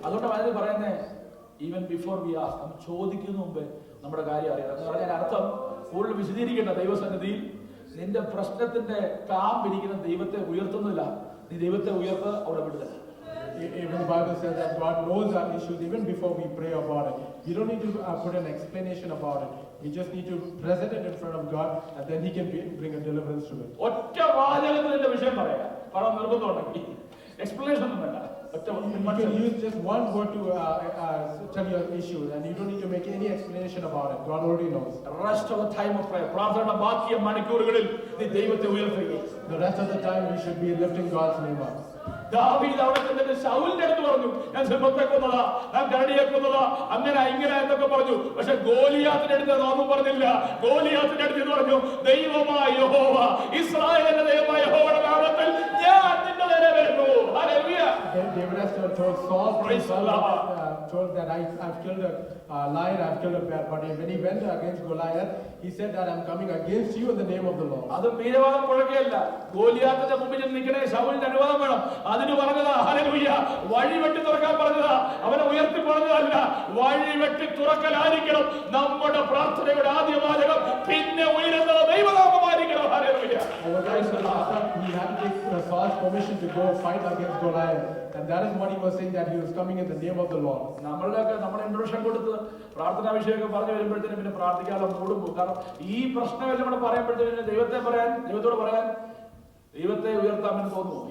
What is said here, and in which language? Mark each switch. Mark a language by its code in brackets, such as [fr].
[ml] അതുകൊണ്ട് വളരെ പറയുന്നേ, [en] even before we ask, [ml] നമ്മൾ ചോദിക്കുന്ന മുമ്പേ നമ്മുടെ കാര്യം അറിയണം എന്ന് പറഞ്ഞാൽ അർത്ഥം കൂടുതൽ വിശദീകരിക്കേണ്ട. ദൈവസന്നിധിയിൽ നിന്റെ പ്രശ്നത്തിന്റെ കാമ്പിരിക്കുന്ന ദൈവത്തെ ഉയർത്തുന്നില്ല, നീ ദൈവത്തെ ഉയർത്ത് അവിടെ വിടുക. [en] Even the Bible says that God knows our issues even before we pray about it. You don't need to put an explanation about it. We just need to present it in front of God, and then He can bring a deliverance to it. [ml] ഒറ്റ വാചകത്തിൽ നിന്റെ വിഷയം പറയാം, പറയാൻ നിർബന്ധമുണ്ടെങ്കിൽ explanation ഒന്നും വേണ്ട. [en] You can use just one word to tell your issue, and you don't need to make any explanation about it. God already knows. Rest of the time of prayer, [ml] പ്രാർത്ഥന ബാക്കിയ മണിക്കൂറുകളിൽ നീ ദൈവത്തെ ഉയർത്തുക. [en] The rest of the time we should be lifting God's name up. [ml] ദാവീദ് അവിടെ ചെന്നിട്ട് ശൗലിന്റെ അടുത്ത് പറഞ്ഞു, ഞാൻ സിംഹത്തെ കൊന്നതാ, ഞാൻ കരടിയെ കൊന്നതാ, അങ്ങനെ ഇങ്ങനെ എന്നൊക്കെ പറഞ്ഞു. പക്ഷെ ഗോലിയാത്തിന്റെ അടുത്ത് അതൊന്നും പറഞ്ഞില്ല. ഗോലിയാത്തിന്റെ അടുത്ത് ഇത് പറഞ്ഞു, ദൈവമായ യഹോവ, ഇസ്രായേലിന്റെ ദൈവമായ യഹോവയുടെ നാമത്തിൽ ഞാൻ നിന്റെ നേരെ വരുന്നു. Hallelujah. [en] David has told Saul, Praise the Lord. told that I've killed a lion, I've killed a bear. But when he went against Goliath, he said that I'm coming against you in the name of the Lord. [ml] അത് വീരവാദം പുഴകയല്ല. ഗോലിയാത്തിന്റെ മുമ്പിൽ നിൽക്കണേ, ശൗലിന്റെ അനുവാദം വേണം. അതിന് പറഞ്ഞതാ hallelujah, വഴി വെട്ടി തുറക്കാൻ പറഞ്ഞതാ, അവനെ ഉയർത്തി പറഞ്ഞതല്ല. വഴി വെട്ടി തുറക്കലായിരിക്കണം നമ്മുടെ പ്രാർത്ഥനയുടെ ആദ്യ വാചകം. പിന്നെ ഉയരുന്ന ദൈവനാമമായിരിക്കണം. Hallelujah. [en] He had to take Saul's permission to go fight against Goliath. And that is what he was saying, that he was coming in the name of the Lord. [ml] നമ്മളുടെയൊക്കെ നമ്മുടെ ഇൻട്രൊഡക്ഷൻ കൊടുത്ത് പ്രാർത്ഥനാവിഷയമൊക്കെ പറഞ്ഞു വരുമ്പോഴത്തേനും പിന്നെ പ്രാർത്ഥിക്കാതെ മൂടും പോകും. കാരണം ഈ പ്രശ്നമെല്ലാം കൂടെ പറയുമ്പോഴത്തേനും ദൈവത്തോട് പറയാൻ ദൈവത്തെ ഉയർത്താമെന്ന് തോന്നുമോ?